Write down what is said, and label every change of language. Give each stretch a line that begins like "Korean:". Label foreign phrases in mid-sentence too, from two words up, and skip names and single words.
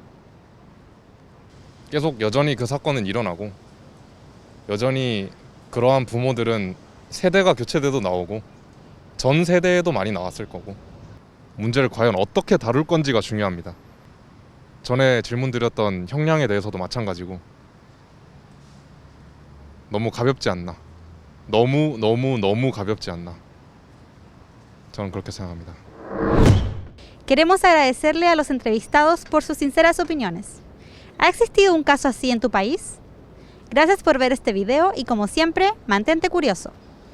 Korean: 계속 여전히 그 사건은 일어나고 여전히 그러한 부모들은 세대가 교체돼도 나오고 전 세대에도 많이 나왔을 거고, 문제를 과연 어떻게 다룰 건지가 중요합니다. 전에 질문 드렸던 형량에 대해서도 마찬가지고 너무 가볍지 않나, 너무 가볍지 않나, 저는 그렇게 생각합니다.
Spanish: Queremos agradecerle a los entrevistados por sus sinceras opiniones. ¿Ha existido un caso así en tu país? Gracias por ver este video y como siempre, mantente curioso.